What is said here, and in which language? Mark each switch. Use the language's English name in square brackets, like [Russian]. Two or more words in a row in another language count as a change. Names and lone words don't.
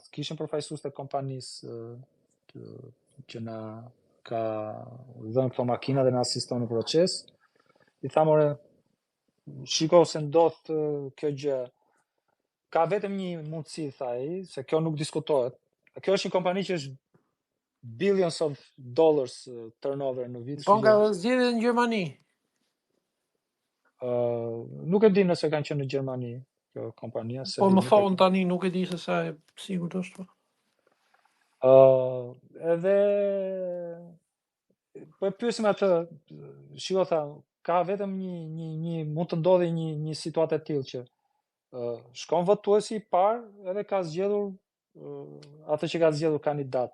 [Albanian] Kishin përfaqësues të kompanisë që na ka dhënë këto makina dhe na asiston në proces. I tha more, shiko se ndodh kjo gjë. Ka vetëm një mundësi, tha ai, se kjo nuk diskutohet. Kjo është një kompani që është [English] billions of dollars turnover [Albanian] në vit. Po nga zgjedhjet në Gjermani. Nuk e di nëse kanë qenë në Gjermani kjo kompania. Po më thonë tani, nuk e di se sa e sigurt është. Edhe po e pyesim atë, shiko tha, ka vetëm një mund të ndodhi një situatë e tillë që shkon votuesi i parë edhe ka zgjedhur atë që ka zgjedhur kandidat.